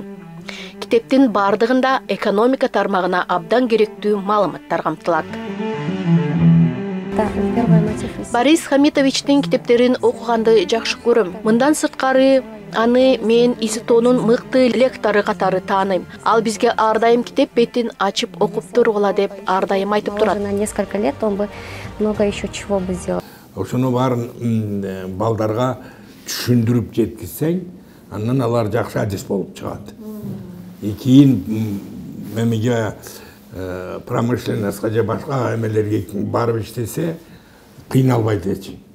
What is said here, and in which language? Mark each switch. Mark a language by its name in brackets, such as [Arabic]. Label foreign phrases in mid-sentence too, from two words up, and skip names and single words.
[Kyrgyz] Китептин бардыгында экономика тармагына абдан керектүү маалыматтар камтылат. Борис Хамитовичтин китептерин окуганды жакшы көрөм. Мындан сырткары аны мен ИСТОнун мыкты лектору катары тааныйм. Ал бизге ар дайым китеп бетин ачып окуп тургула деп ар дайым айтып турат. [Russian] На несколько лет он бы много еще чего бы сделал. [Kyrgyz] Ошону баарын балдарга түшүндүрүп жеткизсең, андан алар жакшы адис болуп чыгат. Кийин мемеге промышленностька же башка эмелерге барып иштесе кыйналбайт эч.